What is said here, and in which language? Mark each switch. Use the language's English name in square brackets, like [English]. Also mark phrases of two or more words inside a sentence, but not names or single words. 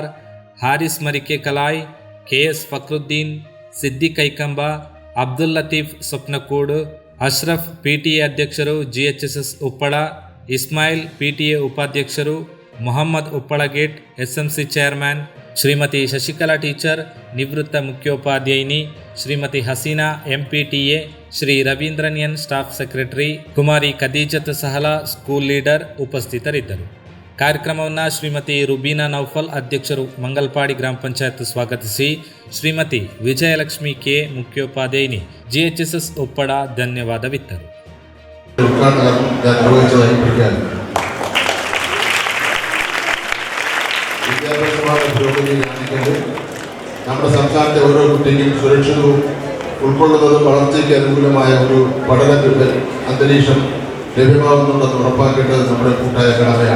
[Kannada] ಹಾರಿಸ್ ಮರಿಕೆ ಕಲಾಯ್, KS ಫಕ್ರುದ್ದೀನ್, ಸಿದ್ದಿಕ್ ಐಕಂಬ, ಅಬ್ದುಲ್ ಲತೀಫ್ ಸ್ವಪ್ನಕೂಡು, ಅಶ್ರಫ್ PTA ಅಧ್ಯಕ್ಷರು GHSS ಉಪ್ಪಳ, ಇಸ್ಮಾಯಿಲ್ PTA ಉಪಾಧ್ಯಕ್ಷರು, ಮೊಹಮ್ಮದ್ ಉಪ್ಪಳಗೇಟ್ SMC ಚೇರ್ಮನ್, ಶ್ರೀಮತಿ ಶಶಿಕಲಾ ಟೀಚರ್, ನಿವೃತ್ತ ಮುಖ್ಯೋಪಾಧ್ಯಾಯಿನಿ, ಶ್ರೀಮತಿ ಹಸೀನಾ MPTA, ಶ್ರೀ ರವೀಂದ್ರನ್ N [English] staff secretary, [Kannada] ಕುಮಾರಿ ಖದೀಜತ್ ಸಹಲಾ [English] school leader [Kannada] ಉಪಸ್ಥಿತರಿದ್ದರು. ಕಾರ್ಯಕ್ರಮವನ್ನು ಶ್ರೀಮತಿ ರುಬೀನಾ ನೌಫಲ್, ಅಧ್ಯಕ್ಷರು ಮಂಗಲ್ಪಾಡಿ ಗ್ರಾಮ ಪಂಚಾಯತ್ ಸ್ವಾಗತಿಸಿ, ಶ್ರೀಮತಿ ವಿಜಯಲಕ್ಷ್ಮಿ K ಮುಖ್ಯೋಪಾಧ್ಯಾಯಿನಿ GHSS ಉಪ್ಪಳ ಧನ್ಯವಾದವಿತ್ತರು. [Malayalam] നമ്മുടെ സംസ്ഥാനത്തെ ഓരോ കുട്ടിക്കും സുരക്ഷിതവും ഉൾക്കൊള്ളുന്നതും വളർച്ചയ്ക്ക് അനുകൂലമായ ഒരു പഠന അന്തരീക്ഷം ലഭ്യമാകുന്നുണ്ടെന്ന് ഉറപ്പാക്കേണ്ടത് നമ്മുടെ കൂട്ടായ കടമയാണ്.